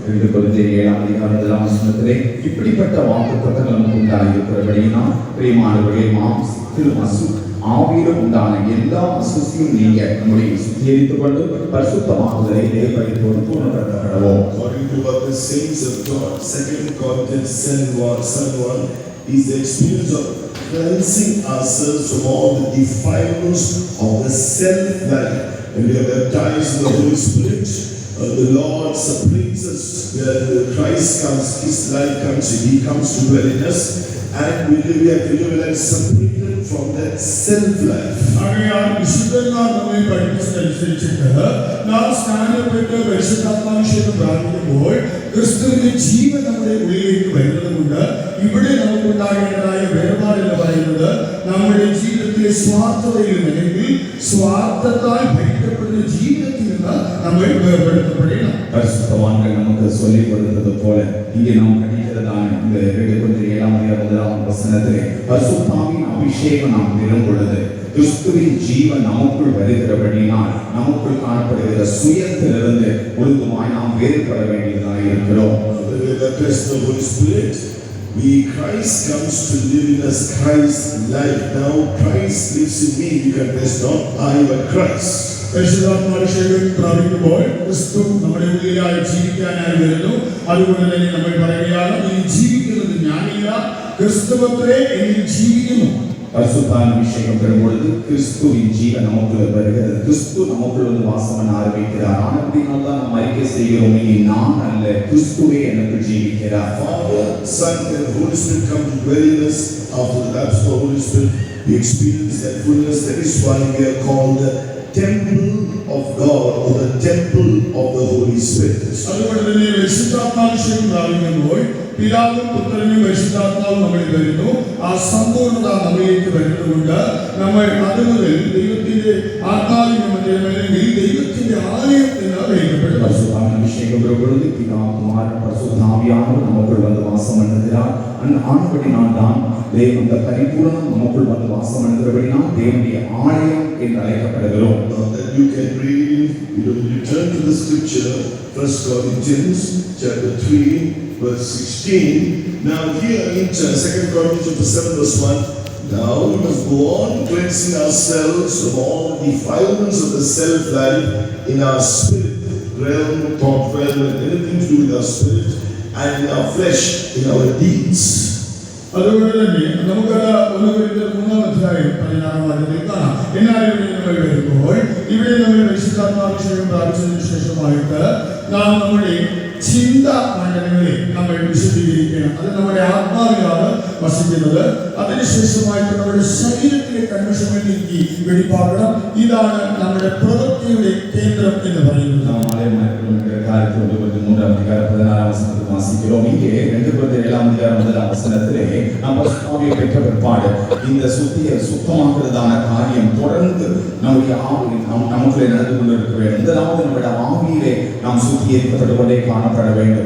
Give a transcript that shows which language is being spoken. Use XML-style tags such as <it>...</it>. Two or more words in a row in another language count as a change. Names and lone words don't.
<ta>இப்படிப்பட்ட வாக்குத்தத்தங்கள் நமக்கு உண்டாயிருக்கிறபடியினால் பிரியமானவர்களே, மாம்சத்திலும் ஆவியிலும் உண்டான எல்லா அசுசியும் நீங்க நம்முடைய சுத்திகரித்துக் கொண்டு பரிசுத்தமாகுதலை தேவபயத்தோடு பூர்ணப்படுத்தப்படவும்.</ta> <en>According to what the saints of God, 2 Corinthians 7:1 is the experience of cleansing ourselves from all the defilements of the self-life. When we are baptized in the Holy Spirit, the Lord separates us. Where Christ comes, His life comes, He comes to dwell in us, and we have to live like separated from that self-life.</en> <ml>ആകയാൽ വിശുദ്ധന്മാർ നമ്മെ പഠിപ്പിച്ചതനുസരിച്ചിട്ട് നാം സ്നാനപ്പെട്ട് പരിശുദ്ധാത്മാഭിഷേകം പ്രാപിക്കുമ്പോൾ ക്രിസ്തുവിന്റെ ജീവൻ നമ്മുടെ ഉള്ളിലേക്ക് വരുന്നതുകൊണ്ട് ഇവിടെ നമുക്കുണ്ടാകേണ്ടതായ വേർപാട് എന്ന് പറയുന്നത് നമ്മുടെ ജീവിതത്തിലെ സ്വാർത്ഥതയിൽ അല്ലെങ്കിൽ സ്വാർത്ഥത്താൽ ഭരിക്കപ്പെടുന്ന ജീവിതത്തിൽ നിന്ന് നമ്മൾ വേർപെടുത്തപ്പെടണം.</ml> <ta>பரிசுத்தவான்கள் நமக்கு சொல்லிக் கொடுத்தது போல இங்கே நாம் படிக்கிறதான இந்த 2 கொரிந்தியர் 7:1 வசனத்திலே பரிசுத்தாவின் அபிஷேகம் நாம் பெறும் பொழுது கிறிஸ்துவின் ஜீவன் நமக்குள் வருகிறபடியினால் நமக்குள் காணப்படுகிற சுயத்திலிருந்து முழுதுமாய் நாம் வேறுபட வேண்டியதாக இருக்கிறோம்.</ta> <en>Christ comes to live in us, Christ's life. Now Christ lives in me. You can rest not I but Christ.</en> <ml>പരിശുദ്ധാത്മാഭിഷേകം പ്രാപിക്കുമ്പോൾ ക്രിസ്തു നമ്മുടെ ഉള്ളിലായി ജീവിക്കാനായി വരുന്നു. അതുകൊണ്ട് തന്നെ നമ്മൾ പറയുകയാണ്, ഈ ജീവിക്കുന്നത് ഞാനില്ല, ക്രിസ്തുവത്രേ എന്നിൽ ജീവിക്കുന്നു.</ml> <ta>பரிசுத்தாவின் பெறும் பொழுது கிறிஸ்துவின் ஜீவன் நமக்குள்ள வருகிறது. கிறிஸ்து நமக்குள்ள வந்து வாசம் பண்ண ஆரம்பிக்கிறார். அப்படினால்தான் நாம் அறிக்கை செய்கிறோம், இனி நான் அல்ல, கிறிஸ்துவே எனக்கு ஜீவிக்கிறார்.</ta> <en>Father, Son and Holy Spirit come to dwell in us. After the lapse of the Holy Spirit, we experience that fullness. That is why we are called the temple of God or the temple of the Holy Spirit.</en> <ml>അതുകൊണ്ട് തന്നെ പരിശുദ്ധാത്മാഭിഷേകം പ്രാപിക്കുമ്പോൾ പിതാവും പുത്രനും പരിശുദ്ധാത്മാവും നമ്മളിൽ വരുന്നു. ആ സമ്പൂർണ്ണത നമ്മളിലേക്ക് വരുന്നതുകൊണ്ട് നമ്മൾ അതുമുതൽ ദൈവത്തിന്റെ ആത്മാവിന്റെ മധ്യത്തിൽ ദൈവത്തിന്റെ ആലയത്തിന് വിളിക്കപ്പെടും.</ml> <ta>பரிசுத்தாவின் பொழுது பிதா குமாரன் பரிசுத்தாவியானவர் நமக்குள் வந்து வாசம் பண்ணுகிறார். ஆனபடினால் தான் தேவன் இந்த பரிபூரணம் நமக்குள் வந்து வாசம் பண்ணுகிறபடினால் தேவனுடைய ஆலயம் என்று அழைக்கப்படுகிறோம்.</ta> <en>You can read, you turn to the scripture, 1 Corinthians chapter 3 verse 16. Now here in 2 Corinthians 7 verse 1, now we must go on cleansing ourselves from all the defilements of the self-life in our spirit realm, thought realm, and anything to do with our spirit, and in our flesh, in our deeds.</en> <ml>അതുകൊണ്ട് തന്നെ നമുക്ക് 1 കൊരിന്ത്യർ 3:16 കാണാം. എന്നാലും നമ്മൾ വരുമ്പോൾ ഇവിടെ നമ്മൾ പരിശുദ്ധാത്മാഭിഷേകം പ്രാപിച്ചതിന് ശേഷമായിട്ട് നാം നമ്മുടെ ചിന്ത മണ്ഡലങ്ങളെ നമ്മൾ വിശുദ്ധീകരിക്കണം. അത് നമ്മുടെ ആത്മാവിലാണ് വസിക്കുന്നത്. അതിനുശേഷമായിട്ട് നമ്മുടെ ശരീരത്തിലെ കന്മഷങ്ങൾ നീക്കി വെടിപ്പാക്കണം. ഇതാണ് നമ്മുടെ പ്രവൃത്തിയുടെ കേന്ദ്രം എന്ന് പറയുന്നത്.</ml> <ta>வாசிக்கிறோம். இங்கே 2 கொரிந்தியர் 7:1 நாம் பரிசுத்தாவியை பெற்ற பிற்பாடு இந்த சுத்தமாகிறதான காரியம் தொடர்ந்து நம்முடைய ஆவியில் நமக்குள்ளே நடந்து கொண்டிருக்க வேண்டும். முதலாவது நம்முடைய ஆவியிலே நாம் சுத்திகரிக்கப்பட்டு கொண்டே காணப்பட வேண்டும்.</ta>